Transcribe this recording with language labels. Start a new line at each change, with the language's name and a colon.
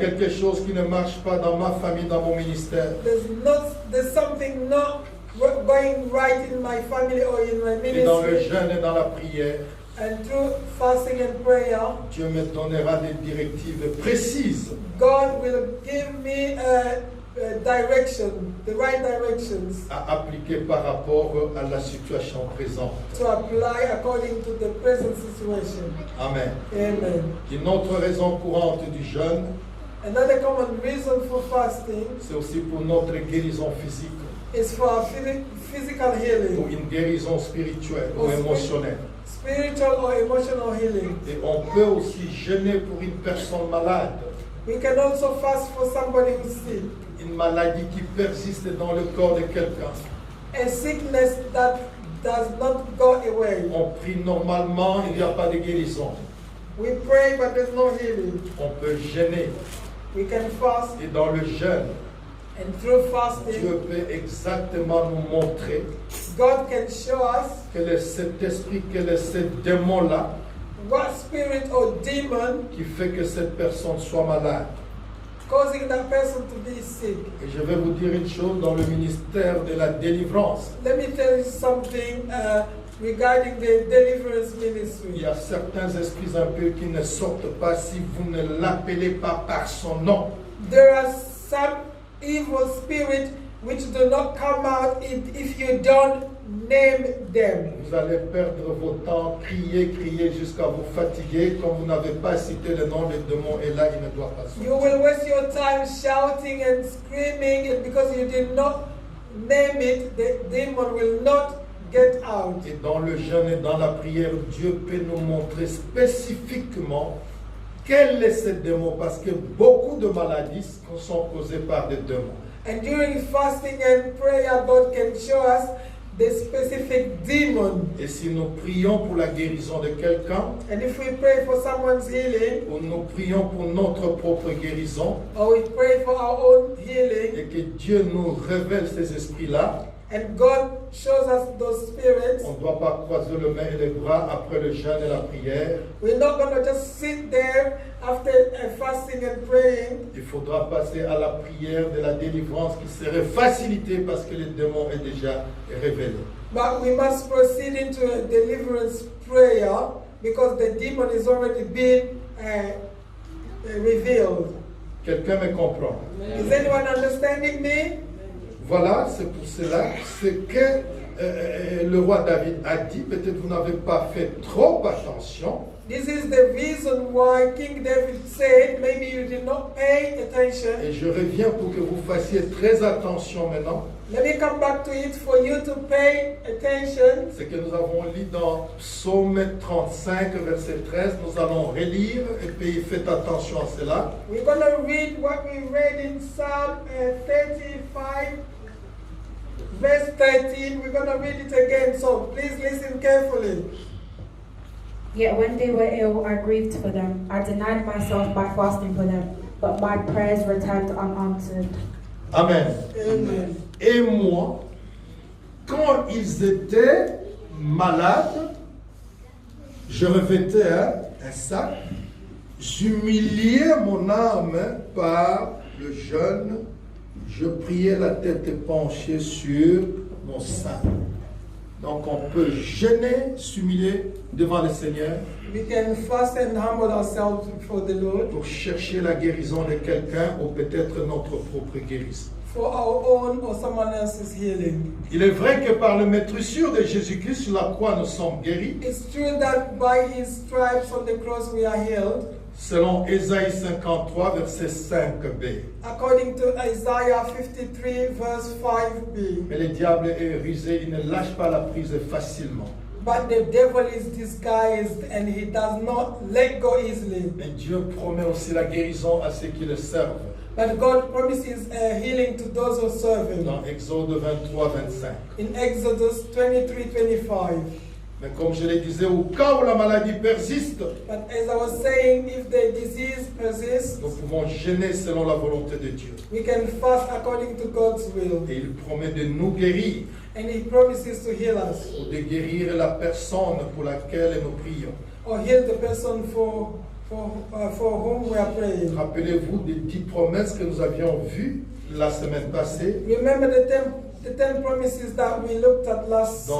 French: quelque chose qui ne marche pas dans ma famille, dans mon ministère.
English: There's something not going right in my family or in my
French: Et dans le
English: ministry.
French: jeûne et dans la prière,
English: And through fasting and prayer,
French: Dieu me donnera des directives précises
English: God will give me a direction, the right directions
French: à appliquer par rapport à la situation présente.
English: to apply according to the present situation.
French: Amen.
English: Amen.
French: Une autre raison courante du jeûne,
English: Another common reason for fasting
French: c'est aussi pour notre guérison physique,
English: is for physical
French: pour
English: healing,
French: une guérison spirituelle ou émotionnelle.
English: spiritual or emotional healing.
French: Et on peut aussi jeûner pour une personne malade,
English: We can also fast for somebody who's sick.
French: une maladie qui persiste dans le corps de quelqu'un.
English: A sickness that does not go away.
French: On prie normalement, il n'y a pas de guérison.
English: We pray, but there's no healing.
French: On peut jeûner.
English: We can fast,
French: Et dans le jeûne,
English: and through
French: Dieu
English: fasting,
French: peut exactement nous montrer
English: God can show us
French: quel est cet esprit, quel est ce démon-là
English: what spirit or demon
French: qui fait que cette personne soit malade.
English: causing that person to be sick.
French: Et je vais vous dire une chose dans le ministère de la délivrance.
English: Let me tell you something regarding the deliverance
French: Il
English: ministry.
French: y a certains esprits un peu qui ne sortent pas si vous ne l'appelez pas par son nom.
English: There are some evil spirits which do not come out if you don't name them.
French: Vous allez perdre vos temps, crier jusqu'à vous fatiguer. Comme vous n'avez pas cité le nom du démon, et là, il ne doit pas
English: You
French: sortir.
English: will waste your time shouting and screaming, and because you did not name it, the demon will not get out.
French: Et dans le jeûne et dans la prière, Dieu peut nous montrer spécifiquement quel est ce démon, parce que beaucoup de maladies sont causées par des démons.
English: And during fasting and prayer, God can show us the specific demon.
French: Et si nous prions pour la guérison de quelqu'un,
English: And if we pray for someone's healing,
French: ou nous prions pour notre propre guérison,
English: or we pray for our own healing,
French: et que Dieu nous révèle ces esprits-là,
English: and God shows us those spirits,
French: on ne doit pas croiser les mains et les bras après le jeûne et la prière.
English: we're not going to just sit there after fasting and praying.
French: Il faudra passer à la prière de la délivrance qui serait facilitée parce que le démon est déjà révélé.
English: But we must proceed into a deliverance prayer because the demon is already been revealed.
French: Quelqu'un me comprend?
English: Is anyone understanding me?
French: Voilà, c'est pour cela, ce que le roi David a dit. Peut-être vous n'avez pas fait trop attention.
English: This is the reason why King David said, maybe you did not pay attention.
French: Et je reviens pour que vous fassiez très attention maintenant.
English: Let me come back to it for you to pay attention.
French: Ce que nous avons lu dans Psaume 35, verset 13, nous allons relire et puis faites attention à cela.
English: We're going to read what we read in Psalm 35, verse 13. We're going to read it again, so please listen carefully. Yet when they were ill, I grieved for them. I denied myself by fasting for them, but my prayers returned unanswered. Amen.
French: Amen. Et moi, quand ils étaient malades, je revêtais un sac, j'humiliais mon âme par le jeûne, je priais la tête penchée sur mon sein. Donc on peut jeûner, s'humilier devant le Seigneur
English: We can fast and humble ourselves before the Lord
French: pour chercher la guérison de quelqu'un ou peut-être notre propre guérison.
English: for our own or someone else's healing.
French: Il est vrai que par le maîtrisure de Jésus-Christ sur la croix, nous sommes guéris.
English: It's true that by his stripes on the cross we are healed.
French: Selon Ésaïe 53, verset 5b.
English: According to Isaiah 53, verse 5b.
French: Mais le diable est rusé, il ne lâche pas la prise facilement.
English: But the devil is disguised and he does not let go easily.
French: Mais Dieu promet aussi la guérison à ceux qui le servent.
English: But God promises healing to those who serve Him.
French: Dans Exode 23-25.
English: In Exodus 23:25.
French: Mais comme je le disais, au cas où la maladie persiste,
English: But as I was saying, if the disease persists,
French: nous pouvons jeûner selon la volonté de Dieu.
English: we can fast according to God's will.
French: Et il promet de nous guérir,
English: And He promises to heal us,
French: ou de guérir la personne pour laquelle nous prions.
English: or heal the person for whom we are praying.
French: Rappelez-vous des 10 promesses que nous avions vues la semaine passée
English: Remember the 10 promises that we looked at last